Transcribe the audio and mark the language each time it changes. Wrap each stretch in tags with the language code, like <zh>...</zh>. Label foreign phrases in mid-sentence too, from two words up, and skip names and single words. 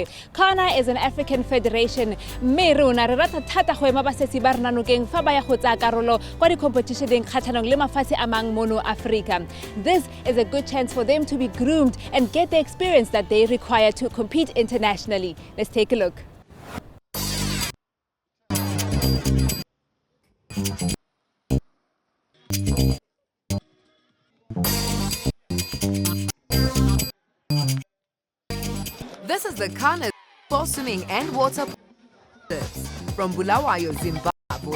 <en>CANA is an African federation.</en> <tn>Meruna re rata thata go ema basetsi ba rena nokeng fa ba ya go tsaya karolo kwa di-competitioneng kgatlhanong le mafatshe a mang mono Africa.</tn> <en>This is a good chance for them to be groomed and get the experience that they require to compete internationally. Let's take a look. This is the CANA for swimming and water from Bulawayo, Zimbabwe.</en>